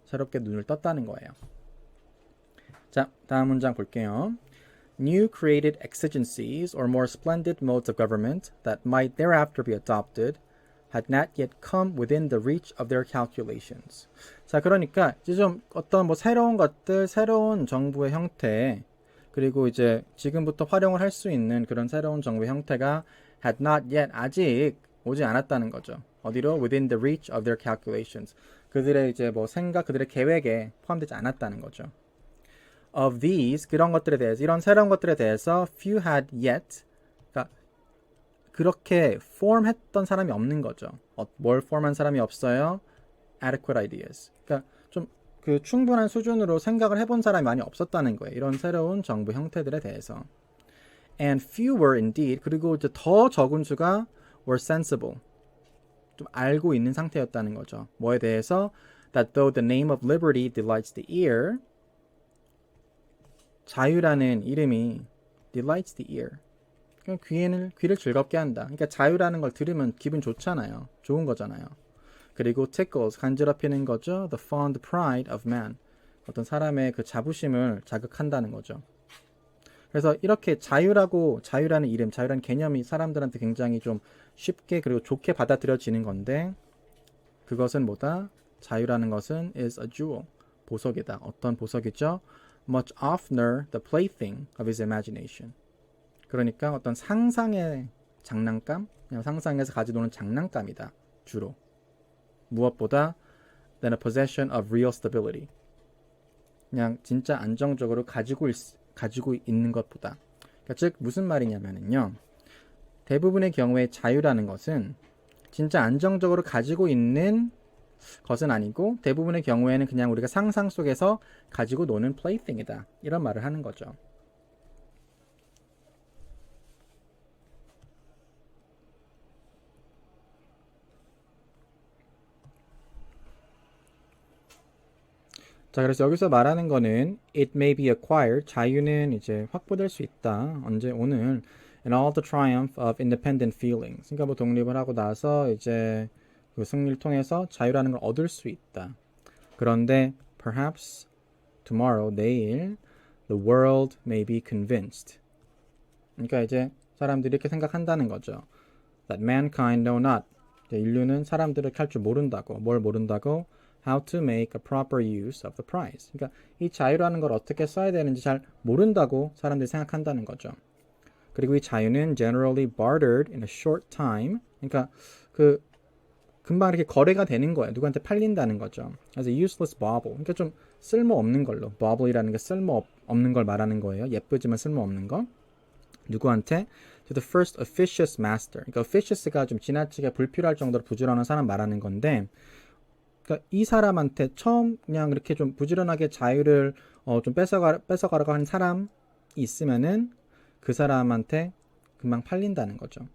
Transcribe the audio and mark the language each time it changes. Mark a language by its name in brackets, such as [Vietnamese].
[Korean] 새롭게 눈을 떴다는 거예요. 자, 다음 문장 볼게요. [English] New created exigencies or more splendid modes of government that might thereafter be adopted had not yet come within the reach of their calculations. [Korean] 자, 그러니까 이제 좀 어떤 뭐 새로운 것들, 새로운 정부의 형태, 그리고 이제 지금부터 활용을 할 수 있는 그런 새로운 정부의 형태가 [English] had not yet, [Korean] 아직 오지 않았다는 거죠. 어디로? [English] Within the reach of their calculations. [Korean] 그들의 이제 뭐 생각, 그들의 계획에 포함되지 않았다는 거죠. [English] Of these, [Korean] 그런 것들에 대해서, 이런 새로운 것들에 대해서 [English] few had yet, [Korean] 그러니까 그렇게 폼했던 사람이 없는 거죠. 뭘 폼한 사람이 없어요? [English] Adequate ideas. [Korean] 그러니까 좀 그 충분한 수준으로 생각을 해본 사람이 많이 없었다는 거예요. 이런 새로운 정부 형태들에 대해서. [English] And few were indeed. [Korean] 그리고 이제 더 적은 수가 [English] were sensible. [Korean] 좀 알고 있는 상태였다는 거죠. 뭐에 대해서? [English] That though the name of liberty delights the ear. [Korean] 자유라는 이름이 [English] delights the ear. [Korean] 귀를 즐겁게 한다. 그러니까 자유라는 걸 들으면 기분 좋잖아요. 좋은 거잖아요. 그리고 tickles, 간지럽히는 거죠. [English] The fond pride of man. [Korean] 어떤 사람의 그 자부심을 자극한다는 거죠. 그래서 이렇게 자유라는 이름, 자유라는 개념이 사람들한테 굉장히 좀 쉽게 그리고 좋게 받아들여지는 건데, 그것은 뭐다? 자유라는 것은 [English] is a jewel. [Korean] 보석이다. 어떤 보석이죠? [English] Much oftener the plaything of his imagination. [Korean] 그러니까 어떤 상상의 장난감, 그냥 상상에서 가지고 노는 장난감이다. 주로. 무엇보다 [English] than a possession of real stability. [Korean] 그냥 진짜 안정적으로 가지고 있는 것보다. 그러니까 즉 무슨 말이냐면요. 대부분의 경우에 자유라는 것은 진짜 안정적으로 가지고 있는 것은 아니고, 대부분의 경우에는 그냥 우리가 상상 속에서 가지고 노는 plaything이다. 이런 말을 하는 거죠. 자, 그래서 여기서 말하는 거는 [English] it may be acquired, [Korean] 자유는 이제 확보될 수 있다. 언제? 오늘. [English] And all the triumph of independent feelings. [Korean] 그러니까 뭐 독립을 하고 나서 이제 그 승리를 통해서 자유라는 걸 얻을 수 있다. 그런데 [English] perhaps tomorrow, [Korean] 내일 [English] the world may be convinced. [Korean] 그러니까 이제 사람들이 이렇게 생각한다는 거죠. [English] That mankind know not. [Korean] 인류는 사람들을 할 줄 모른다고. 뭘 모른다고? [English] How to make a proper use of the prize. [Korean] 그러니까 이 자유라는 걸 어떻게 써야 되는지 잘 모른다고 사람들이 생각한다는 거죠. 그리고 이 자유는 [English] generally bartered in a short time. [Korean] 그러니까 그 금방 이렇게 거래가 되는 거예요. 누구한테 팔린다는 거죠. [English] As a useless bauble. [Korean] 그러니까 좀 쓸모없는 걸로. bauble이라는 게 쓸모없는 걸 말하는 거예요. 예쁘지만 쓸모없는 거. 누구한테? [English] To the first officious master. [Korean] 그러니까 officious가 좀 지나치게 불필요할 정도로 부지런한 사람 말하는 건데, 그러니까 이 사람한테 처음 그냥 이렇게 좀 부지런하게 자유를 좀 뺏어가려고 하는 사람이 있으면은 그 사람한테 금방 팔린다는 거죠.